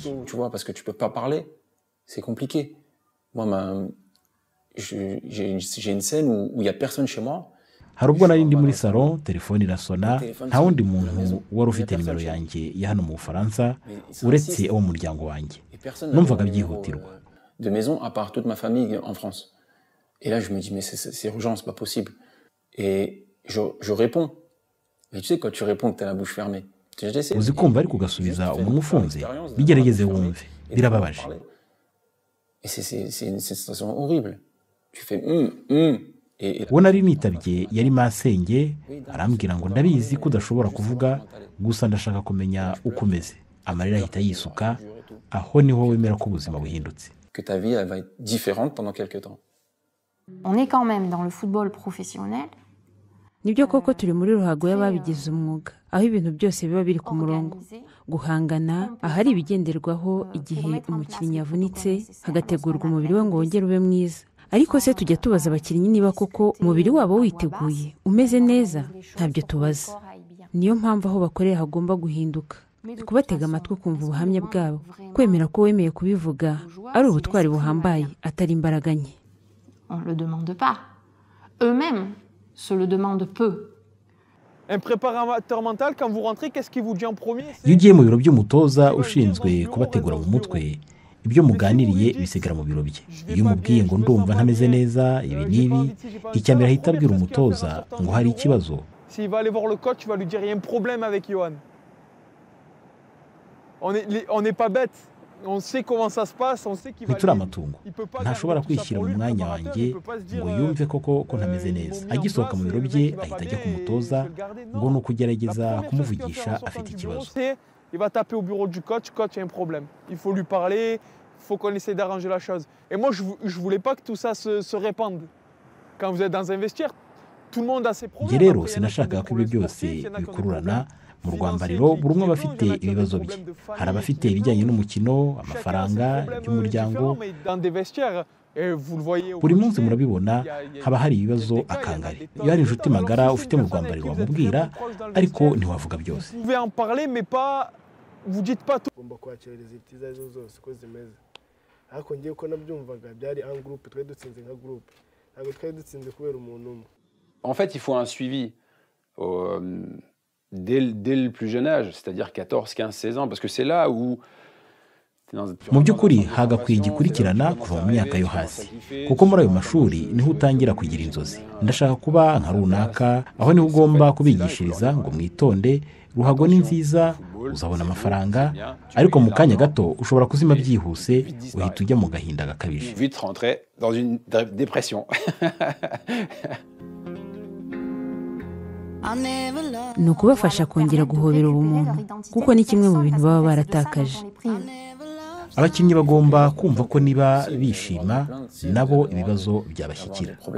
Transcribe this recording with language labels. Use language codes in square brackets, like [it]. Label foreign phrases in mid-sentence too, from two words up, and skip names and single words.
[fr] Tu vois, parce que tu peux pas parler, c'est compliqué. Moi, j'ai une scène où il y a personne chez moi. [rw] hari ubwo nari ndi muri salon telefone irasona nta wundi muntu wari ufite nimero yanjye ya hano mu Bufaransa uretse abo mu muryango wanjye. numvaga byihutirwa. [fr] De maison à part toute ma famille en France. Et là je me dis mais c'est urgent, c'est pas possible. Et je réponds. Mais tu sais quand tu réponds que t'as la bouche fermée. [rw] uzi kumva ariko ugasubiza umuntu ufunze bigerageze wumve birababaje. [fr] Et c'est une sensation horrible. Tu fais [rw] uwo nari nitabye yari masenge arambwira ngo ndabizi ko udashobora kuvuga gusa ndashaka kumenya uko umeze. amarira ahita yisuka aho niho wemera ko ubuzima buhindutse. [fr] Que ta vie elle va être différente pendant quelque temps. On est quand même dans le football professionnel [rw] nibyo koko turi muri ruhago y'ababigize umwuga aho ibintu byose biba biri ku murongo guhangana ahari ibigenderwaho igihe umukinnyi yavunitse hagategurwa umubiri we ngo wongere ube mwiza ariko se tujya tubaza abakinnyi niba koko umubiri wabo witeguye umeze neza ntabyo tubaza niyo mpamvu aho bakorera hagomba guhinduka kubatega amatwi kumva ubuhamya bwabo kwemera ko wemeye kubivuga ari ubutwari buhambaye atari imbaraga nke. [fr] On le demande pas. Eux-mêmes se le demandent peu. Un préparateur mental, quand vous rentrez, qu'est-ce qu'il vous dit en premier? [rw] iyo ugiye mu biro by'umutoza ushinzwe kubategura mu mutwe ibyo muganiriye bisigara mu biro bye iyo umubwiye ngo ndumva ntameze neza ibi n'ibi icya mbere ahita abwira umutoza ngo hari ikibazo. [fr] S'il va aller voir le coach, il va lui dire il y a un problème avec Johan. On n'est pas bête. On sait comment ça se passe, on sait qu'il va [rw] ntituri amatungo ntashobora kwishyira mu mwanya wanjye ngo yumve koko ko ntameze neza agisohoka mu biro bye ahita ajya ku mutoza ngo ni ukugerageza kumuvugisha afite ikibazo. [fr] Il va taper au bureau du coach, coach, il y a un problème. Il faut lui parler, il faut qu'on essaie d'arranger la chose. Et moi, je ne voulais pas que tout ça se répande. Quand vous êtes dans un vestiaire, tout le monde a ses problèmes. [rw] njye rero sinashakaga ko ibyo byose bikururana mu rwambariro buri umwe aba afite ibibazo bye hari abafite ibijyanye n'umukino amafaranga iby'umuryango buri munsi murabibona haba hari ibibazo akangari iyo hari inshuti magara ufite mu rwambariro wamubwira ariko ntiwavuga byose. ugomba kwakira reziti izo arizo zose uko zimeze ariko ngiye ko nabyumvaga byari [fr] en groupe [rw] twari dutsinze nka groupe ntabwo twari dutsinze kubera umuntu umwe. [fr] En fait, il faut un suivi dès le plus jeune âge, c'est-à-dire 14, 15, 16 ans, parce que c'est là où... [rw] mu by'ukuri hagakwiye igikurikirana kuva mu myaka yo hasi kuko muri ayo mashuri niho utangira kugira inzozi ndashaka kuba nka runaka aho niho ugomba kubigishiriza ngo mwitonde ruhago ni nziza uzabona amafaranga ariko mu kanya gato ushobora kuzima byihuse uhita ujya mu gahinda gakabije. [fr] Vite rentrer dans une dépression. [rw] ni ukubafasha kongera guhobera ubumuntu kuko ni kimwe mu bintu baba baratakaje. abakinnyi bagomba kumva ko niba bishima nabo ibibazo byabashyikira.